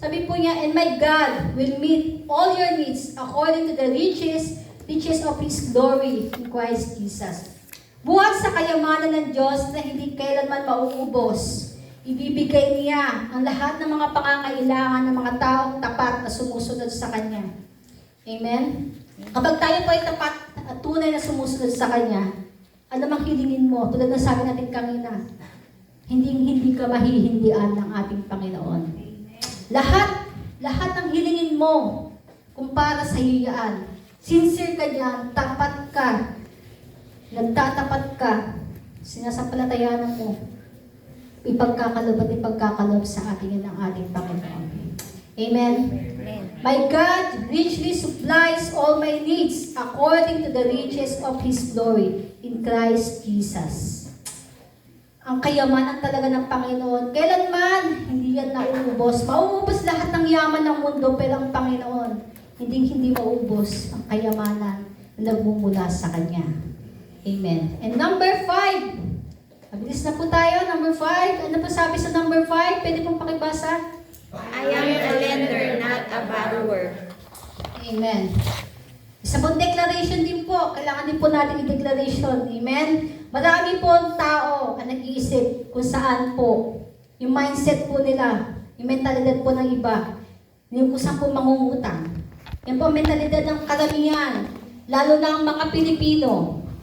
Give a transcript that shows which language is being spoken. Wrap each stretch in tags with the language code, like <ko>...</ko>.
<en>Sabi po niya, and my God will meet all your needs according to the riches of His glory in Christ Jesus.</en> <tl>Buhat sa kayamanan ng Diyos na hindi kailanman mauubos. Ibibigay niya ang lahat ng mga pangangailangan ng mga taong tapat na sumusunod sa Kanya. Amen? Kapag tayo po ay tapat at tunay na sumusunod sa Kanya, ano mang hilingin mo, tulad na sabi natin kanina, hindi ka mahihindian ng ating Panginoon. Lahat ng hilingin mo, kung para sa iyo yan, sincere ka dyan, tapat ka, nagtatapat ka, sinasampalatayanan mo, ipagkakalob sa atin yan ng ating Panginoon. Amen? Amen.</tl> <en>My God richly supplies all my needs according to the riches of His glory in Christ Jesus.</en> <tl>Ang kayamanan talaga ng Panginoon, kailanman hindi yan nauubos. Mauubos lahat ng yaman ng mundo, pero ang Panginoon, hindi mauubos ang kayamanan na nagmumula sa Kanya.</tl> <en>Amen. And number 5. Mabilis na po tayo. Number 5.</en> <tl>Ano po sabi sa number 5? Pwede pong pakibasa?</tl> <en>I am a lender, not a borrower.</en> <tl>Amen. Isa pong declaration din po. Kailangan din po natin i-declaration. Amen? Marami po ang tao ang nag-iisip kung saan po Yung mindset po nila, yung mentalidad po ng iba, yung kung saan po mangungutang. Yan po ang mentalidad ng karamihan, lalo na ang mga Pilipino.</tl>